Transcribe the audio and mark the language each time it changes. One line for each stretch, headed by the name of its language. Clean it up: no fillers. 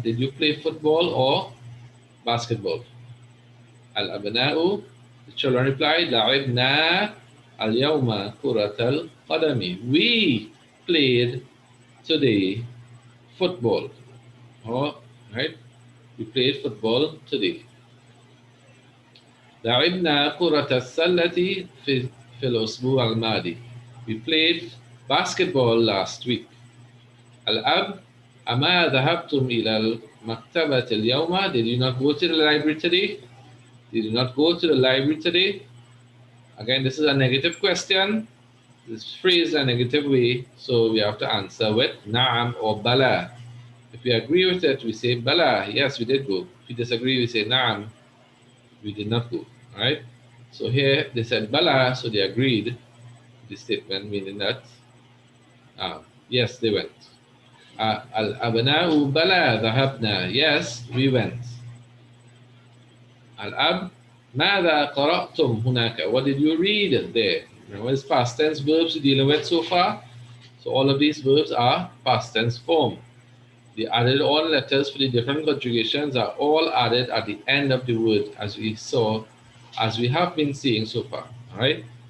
English: Did you play football or basketball? Al-abna'u, the children replied,
Arabic: la'ibna al-yawma kurat al-qadami.
English: We played today football. Oh, right? We played football today.
Arabic: لعبنا كرة السلة في الأسبوع الماضي.
English: We played basketball last week.
Arabic: الأب أما ذهبتم إلى المكتبة اليوم?
English: Did you not go to the library today? Did you not go to the library today? Again, this is a negative question. This phrase a negative way, so we have to answer with na'am or bala. If we agree with it, we say bala, yes, we did go. If we disagree, we say na'am, we did not go. All right? So here they said bala, so they agreed the statement, meaning that yes, they went.
Arabic: Al-abna'u bala dhahabna.
English: Yes, we went.
Arabic: Al-ab ماذا قرأتم هناك?
English: What did you read there? Remember, it's past tense verbs we're dealing with so far. So all of these verbs are past tense form. The added on letters for the different conjugations are all added at the end of the word, as we have been seeing so far. All right.